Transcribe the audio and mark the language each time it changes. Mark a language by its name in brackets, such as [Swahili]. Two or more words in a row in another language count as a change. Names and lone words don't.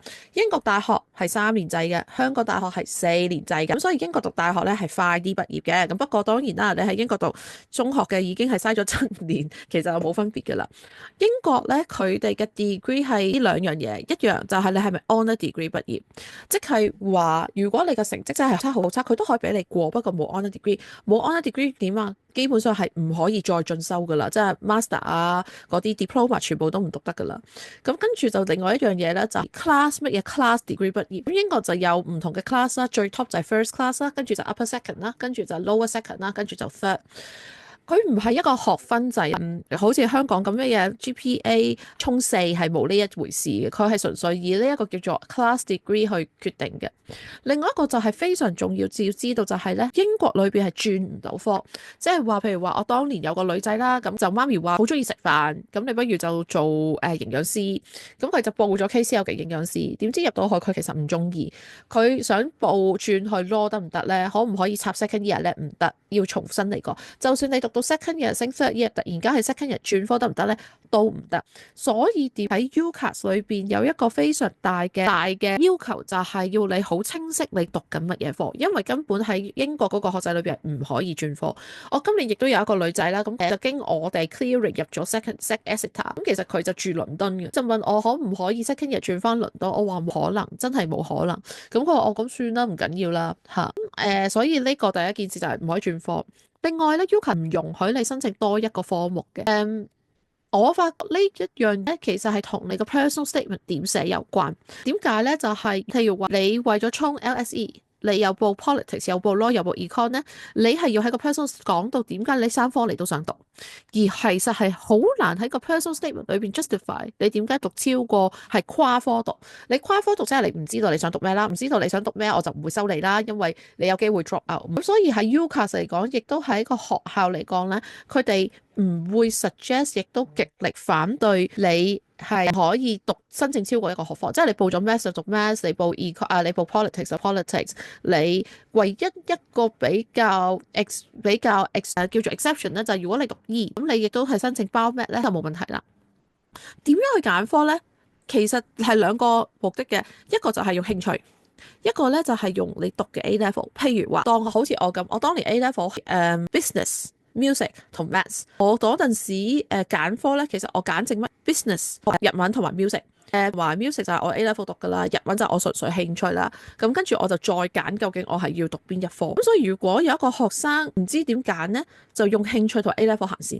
[Cantonese] 英國大學係3年制嘅，香港大學係4年制嘅，咁所以英國讀大學咧係快啲畢業嘅。咁不過當然啦，你喺英國讀中學嘅已經係嘥咗7年，其實就冇分別噶啦。英國咧佢哋嘅 degree 係呢兩樣嘢，一樣就係你係咪 [English] honour degree [Cantonese] 畢業，即係話如果你嘅成績真係差好差，佢都可以俾你過，不過冇 [English] honour degree， [Cantonese] 冇 [English] honour degree [Cantonese] 點啊？基本上係唔可以再進修噶啦，即係 master 啊嗰啲 diploma 全部都唔讀得噶啦。咁跟住就另外一樣嘢咧，就係 class 乜嘢 class degree 畢業。咁英國就有唔同嘅 class 啦，最 top 就係 [English] first class [Cantonese] 啦，跟住就 [English] upper second [Cantonese] 啦，跟住就 [English] lower second [Cantonese] 啦，跟住就 third。佢唔係一個學分制，好似香港咁嘅嘢 GPA 衝4係冇呢一回事嘅，佢係純粹以呢一個叫做 [English] class degree [Cantonese] 去決定嘅。另外一個就係非常重要，要知道就係咧，英國裏邊係轉唔到科，即係話譬如話我當年有個女仔啦，咁就媽咪話好中意食飯，咁你不如就做營養師，咁佢就報咗 KCL 嘅營養師，點知入到去佢其實唔中意，佢想報轉去 law 得唔得咧？可唔可以插 [English] second year [Cantonese] 咧？唔得，要重新嚟過。就算你讀到 [English] second year [Cantonese] 升 [English] third year， [Cantonese] 突然間係 [English] second year [Cantonese] 轉科得唔得咧？都唔得。所以點喺 UCAS 裏邊有一個非常大嘅要求，就係要你好清晰你讀緊乜嘢科，因為根本喺英國嗰個學制裏邊係唔可以轉科。我今年亦都有一個女仔啦，咁就經我哋 clearing 入咗 second Exeter，咁其實佢就住倫敦嘅，就問我可唔可以 [English] second year [Cantonese] 轉翻倫敦，我話冇可能，真係冇可能。咁佢話我咁算啦，唔緊要啦嚇。所以呢個第一件事就係唔可以轉科。另外咧，UCAS 唔容許你申請多一個科目嘅。我發覺呢一樣咧，其實係同你個 [English] personal statement [Cantonese] 點寫有關。點解咧？就係譬如話你為咗衝 LSE，你有報 politics，有報 law，有報 econ 咧，你係要喺個 personal 講到點解你3科你都想讀，而其實係好難喺個 [English] personal statement [Cantonese] 裏邊 justify 你點解讀超過係跨科讀。你跨科讀即係你唔知道你想讀咩啦，唔知道你想讀咩我就唔會收你啦，因為你有機會 [English] drop out。 [Cantonese] 咁所以喺 UCAS 嚟講，亦都係一個學校嚟講咧，佢哋唔會 suggest，亦都極力反對你係可以讀申請超過一個學科，即係你報咗 maths 就讀 maths，你報 econ 你報 politics 就 politics。你唯一一個比較叫做 exception 咧，就係如果你讀醫，咁你亦都係申請 Bio-Med 咧就冇問題啦。點樣去揀科咧？其實係兩個目的嘅，一個就係用興趣，一個咧就係用你讀嘅 [English] A level。 [Cantonese] 譬如話當好似我咁，我當年 [English] A level business、 [Cantonese] music 同 maths， 我嗰陣時揀科咧，其實我揀剩乜 business、日文同埋 music。話 music 就係我 [English] A level [Cantonese] 讀噶啦，日文就係我純粹興趣啦。咁跟住我就再揀究竟我係要讀邊一科。咁所以如果有一個學生唔知點揀呢，就用興趣同 [English] A level [Cantonese] 行先。